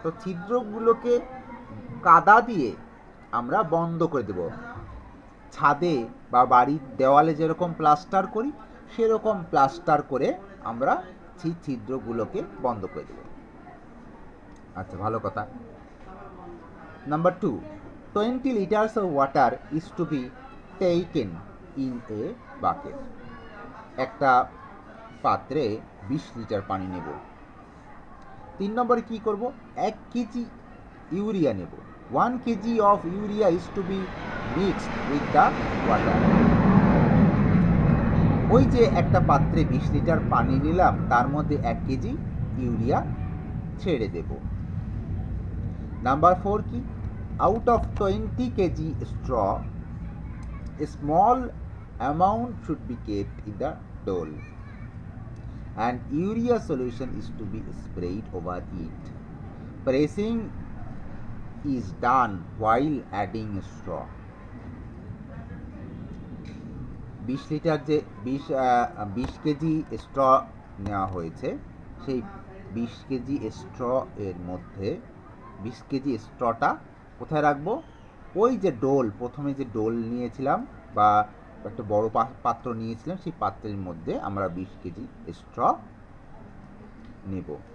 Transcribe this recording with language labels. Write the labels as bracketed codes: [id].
[bn] তো ছিদ্রগুলোকে কাদা দিয়ে আমরা বন্ধ করে দেব। ছাদে বা বাড়ির দেওয়ালে যেরকম প্লাস্টার করি সেরকম প্লাস্টার করে আমরা সেই ছিদ্রগুলোকে বন্ধ করে দেব। আচ্ছা, ভালো কথা। [en] Number 2, 20 liters of water is to be taken in a bucket. [bn] একটা পাত্রে 20 লিটার পানি নেব। 3 নম্বরে কি করব? 1 কেজি ইউরিয়া নেব। [en] 1 kg of urea is to be mixed with the water. [bn] ওই যে একটা পাত্রে 20 লিটার পানি নিলাম, তার মধ্যে 1 কেজি ইউরিয়া ছেড়ে দেব। নাম্বার 4 কি? [en] Out of 20 kg straw, a small amount should be kept in the dole and urea solution is to be sprayed over it. Pressing is done while adding straw. [bn] 20 litre যে 20 KG straw নেওয়া হয়েছে, সেই 20 KG straw এর মধ্যে 20 KG স্ট্রটা কোথায় রাখবো? ওই যে ডোল, প্রথমে যে ডোল নিয়েছিলাম বা একটা বড় পাত্র নিয়েছিলাম, সেই পাত্রের মধ্যে আমরা 20 কেজি স্ট্র নেব।